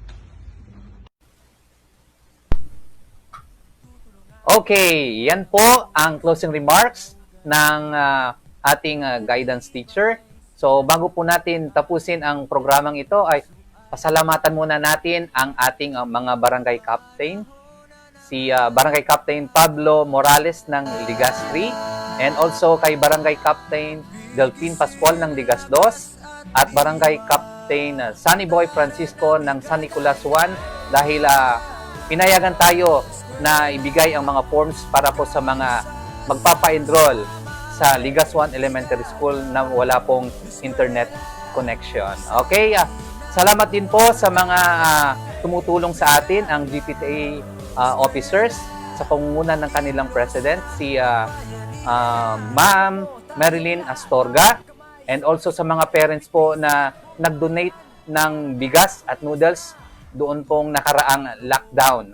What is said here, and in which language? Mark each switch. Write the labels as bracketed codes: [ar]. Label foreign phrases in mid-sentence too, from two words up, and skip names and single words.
[tl] Okay, yan po ang [en] closing remarks [tl] ng ating [en] guidance teacher. [tl] So, bago po natin tapusin ang programang ito, ay pasalamatan muna natin ang ating mga barangay captain si Barangay Captain Pablo Morales ng Ligas 3, [en] and also [tl] kay Barangay Captain Delphin Pascual ng Ligas 2, at Barangay Captain Sunny Boy Francisco ng San Nicolas 1, dahil pinayagan tayo na ibigay ang mga forms para po sa mga magpapa-enroll sa Ligas 1 Elementary School na wala pong [en] internet connection. [tl] Okay, salamat din po sa mga tumutulong sa atin, ang GPTA officers sa pangunguna ng kanilang president, si Ma'am Marilyn Astorga, [en] and also [tl] sa mga parents po na nag-donate ng bigas at noodles doon pong nakaraang lockdown.